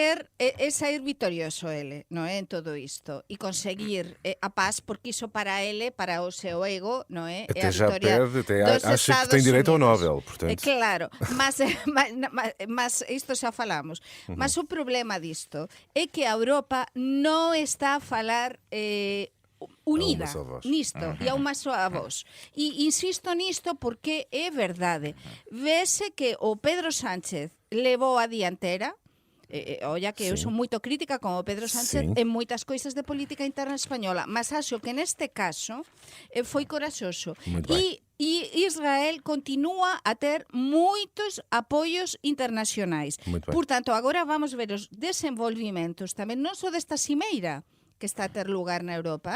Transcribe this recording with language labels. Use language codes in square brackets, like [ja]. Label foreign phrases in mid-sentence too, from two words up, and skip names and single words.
[gl] quer é sair vitorioso ele, non é, en todo isto e conseguir a paz, porque iso para ele, para o seu ego, non é? [pt] Até a já vitória perde, até dos acha que Estados tem direito ao Unidos. Nobel, portanto. [gl] Claro, mas isto xa falamos. Mas o problema disto é que a Europa non está a falar unida [pt] A uma só voz. [gl] nisto e a unha soa voz. E insisto nisto porque é verdade. Vese que o Pedro Sánchez levou a diantera. Olla que eu [pt] Sim. [gl] son moito crítica con o Pedro Sánchez [pt] Sim. [gl] en moitas coisas de política interna española, mas acho que neste caso foi coraxoso. [pt] Muito bem. [gl] E Israel continúa a ter moitos apoios internacionais. [pt] Muito bem. Portanto, agora vamos ver os desenvolvimentos tamén non só desta cimeira que está a ter lugar na Europa,